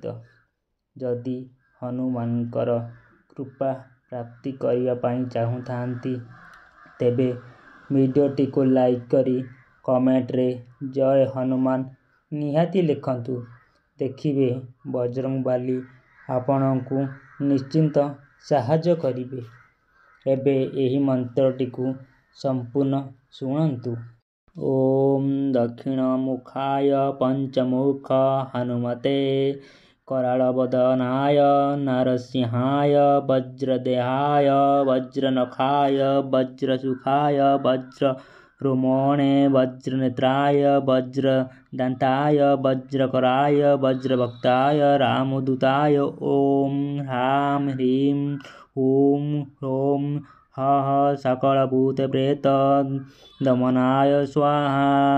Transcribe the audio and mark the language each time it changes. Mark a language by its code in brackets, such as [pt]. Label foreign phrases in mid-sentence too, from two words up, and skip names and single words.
[or] ଯଦି ହନୁମାନଙ୍କର କୃପା ପ୍ରାପ୍ତି କରିବା ପାଇଁ ଚାହୁଁଥାନ୍ତି, ତେବେ ଭିଡିଓଟି କୁ ଲାଇକ କରି କମେଣ୍ଟ ରେ ଜୟ ହନୁମାନ ନିହାତି ଲେଖନ୍ତୁ। ଦେଖିବେ ବଜରଙ୍ଗବଳୀ ଆପଣଙ୍କୁ ନିଶ୍ଚିତ ସାହାଯ୍ୟ କରିବେ। ଏବେ ଏହି ମନ୍ତ୍ରଟିକୁ ସମ୍ପୂର୍ଣ୍ଣ ଶୁଣନ୍ତୁ। [sa] ओम दक्षिण मुखाय पंचमुख हनुमते करालवदनाय नरसिंहाय वज्रदेहाय वज्रनखाय वज्रसुखाय वज्ररुमणे वज्रनेत्राय वज्रदंताय वज्रकराय वज्रभक्ताय रामदूताय ओम ह्रां ह्रीं ॐ ह्रौं हः सकलभूतप्रेत दमनाय स्वाहा।